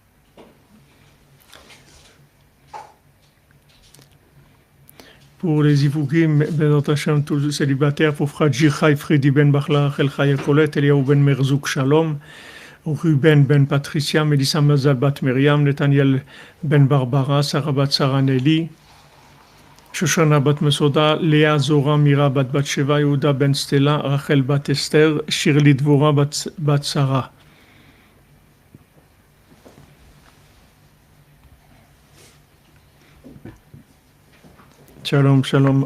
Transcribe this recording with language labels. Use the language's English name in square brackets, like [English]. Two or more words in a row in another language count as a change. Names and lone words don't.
[French] Pour les Ivougim, [Hebrew] Bezat Hashem, [French] tous les célibataires, pour Fradji Chai, Fredi ben Bachla, Rachel Chaya Colette, Eliyahu ben Merzouk Shalom, Ruben ben Patricia, Melissa Mazal bat Myriam, Nathaniel ben Barbara, Sarah bat Sarah Nelly, Shoshana bat Mesoda, Léa Zora Mira bat Batsheva, Yehuda ben Stella, Rachel bat Esther, Shirley Dvorah bat Sarah. [Hebrew] Shalom, shalom.